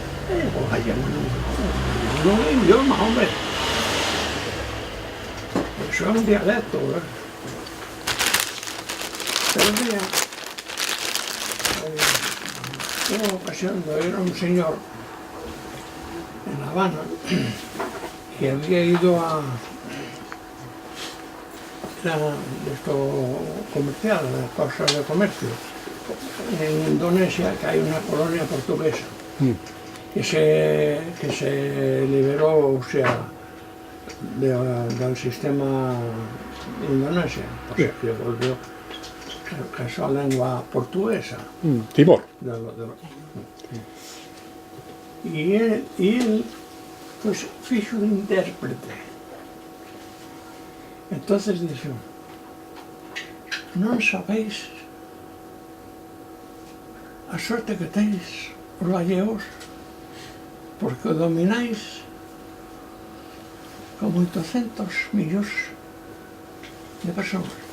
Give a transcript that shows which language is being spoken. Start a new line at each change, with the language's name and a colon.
Galician: O gallego non é idioma, hombre. Eso é un dialecto, Pero mira, unha ocasión era un señor en La Habana que había ido a
Spanish: esto comercial, a cosas de comercio en Indonesia, que hay una colonia portuguesa que se liberó, o sea, del sistema indonesio, o sea, que volvió a su lengua portuguesa. Timor. Y él pues fixo de intérprete.
Galician: Entonces dixo: non sabéis a sorte que teis os gallegos, porque o domináis como 800 millóns de persoas.